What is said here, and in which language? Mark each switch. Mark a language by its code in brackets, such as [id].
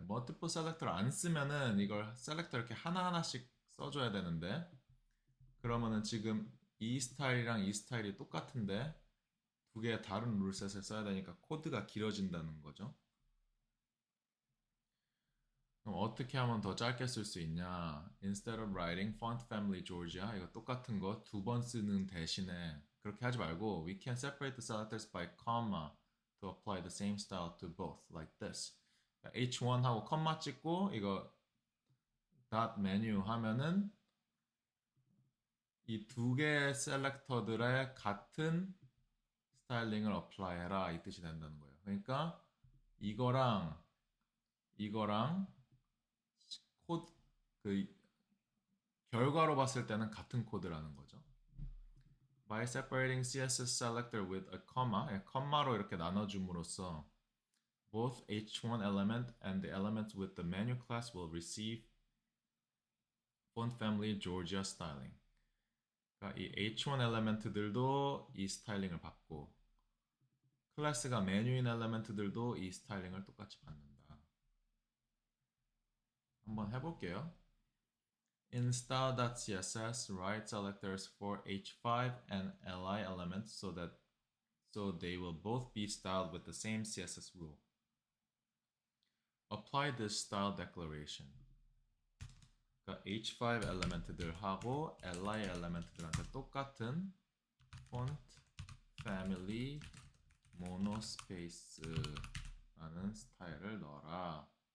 [ko] multiple selector를 안 쓰면은 이걸 셀렉터 이렇게 하나하나씩 써줘야 되는데 그러면은 지금 이 스타일이랑 이 스타일이 똑같은데 두 개의 다른 룰셋을 써야 되니까 코드가 길어진다는 거죠. 그럼 어떻게 하면 더 짧게 쓸 수 있냐? [en] Instead of writing font family Georgia [ko] 이거 똑같은 거 두 번 쓰는 대신에 그렇게 하지 말고 [en] we can separate the selectors by comma to apply the same style to both like this. [ko] H1 하고 컴마 찍고 이거 dot menu 하면은 이 두 개의 셀렉터들의 같은 스타일링을 어플라이 해라 이 뜻이 된다는 거예요. 그러니까 이거랑 코드 그 결과로 봤을 때는 같은 코드라는 거죠. [en] By separating CSS selector with a comma, [ko] 컴마로 이렇게 나눠줌으로써 [en] both h1 element and the elements with the menu class will receive font family Georgia styling. [ko] 그러니까 이 h1 엘리멘트들도 이 스타일링을 받고 클래스가 메뉴인 엘리멘트들도 이 스타일링을 똑같이 받는다. 한번 해볼게요. [en] In style.css, write selectors for h5 and li elements so they will both be styled with the same CSS rule. Apply this style declaration. [ko] 그러니까 h5 엘리멘트들하고 li 엘리멘트들한테 똑같은 font family monospace라는 스타일을 넣어라.